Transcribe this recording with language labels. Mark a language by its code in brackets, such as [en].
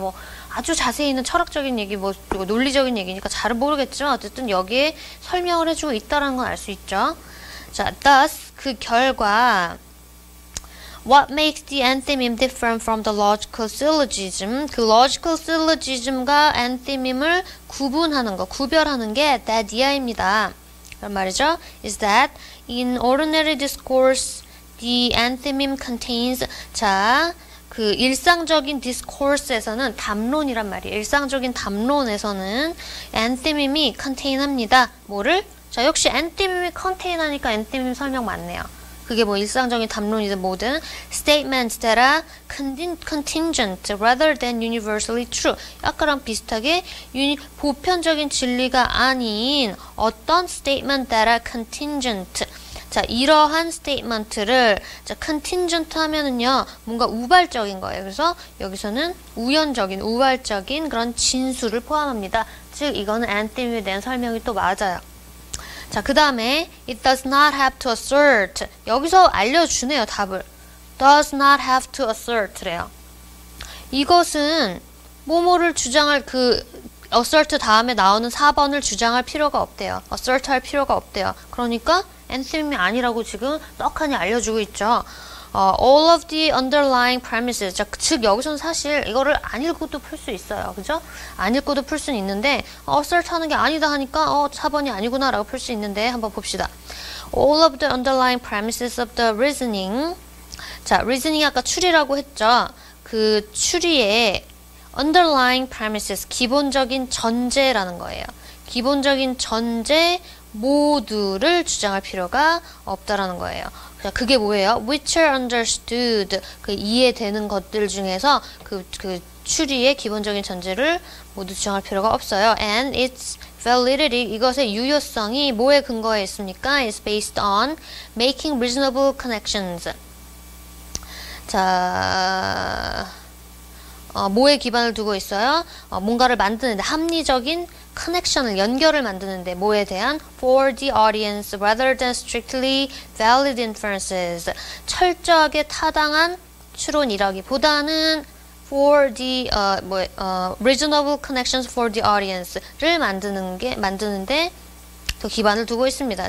[ko] 뭐 아주 자세히는 철학적인 얘기, 그리고 논리적인 얘기니까 잘은 모르겠지만 어쨌든 여기에 설명을 해주고 있다는 건 알 수 있죠. [en] 자, thus, [ko] 그 결과 [en] What makes the anthemim different from the logical syllogism? [ko] 그 logical syllogism과 anthemim을 구분하는 거, 구별하는 게 that 이하입니다. 그런 말이죠. [en] Is that in ordinary discourse, the anthemim contains, 자, [ko] 그 일상적인 discourse에서는 담론이란 말이에요. 일상적인 담론에서는 anthemim이 contain합니다. 뭐를? 자, 역시 anthemim이 contain 하니까 anthemim 설명 맞네요. 그게 뭐 일상적인 담론이든 뭐든 [en] statements that are contingent rather than universally true. [ko] 아까랑 비슷하게 보편적인 진리가 아닌 어떤 [en] statement that are contingent. [ko] 자, 이러한 스테이트먼트를, 자, contingent 하면은요, 뭔가 우발적인 거예요. 그래서 여기서는 우연적인, 우발적인 그런 진술을 포함합니다. 즉, 이거는 anthemim에 대한 설명이 또 맞아요. 자, 그 다음에 [en] it does not have to assert. [ko] 여기서 알려주네요, 답을. [en] does not have to assert래요. [ko] 이것은 뭐뭐를 주장할 assert 다음에 나오는 4번을 주장할 필요가 없대요. assert 할 필요가 없대요. 그러니까 anthem이 아니라고 지금 떡하니 알려주고 있죠. [en] all of the underlying premises. [ko] 자, 즉 여기서는 사실 이거를 안 읽고도 풀 수 있어요. 그죠? 안 읽고도 풀 수는 있는데 assert 하는 게 아니다 하니까 4번이 아니구나 라고 풀 수 있는데 한번 봅시다. [en] all of the underlying premises of the reasoning. [ko] 자, reasoning이 아까 추리라고 했죠. 그 추리의 underlying premises, 기본적인 전제라는 거예요. 기본적인 전제 모두를 주장할 필요가 없다라는 거예요. 그게 뭐예요? [en] which are understood, [ko] 그 이해되는 것들 중에서 그 추리의 기본적인 전제를 모두 주장할 필요가 없어요. [en] and its validity, [ko] 이것의 유효성이 뭐에 근거해 있습니까? [en] is based on making reasonable connections. [ko] 자, 뭐에 기반을 두고 있어요? 뭔가를 만드는데 합리적인 커넥션을 연결을 만드는데 뭐에 대한 [en] for the audience rather than strictly valid inferences. [ko] 철저하게 타당한 추론이라기보다는 [en] for the reasonable connections for the audience [ko] 를 만드는데 더 기반을 두고 있습니다.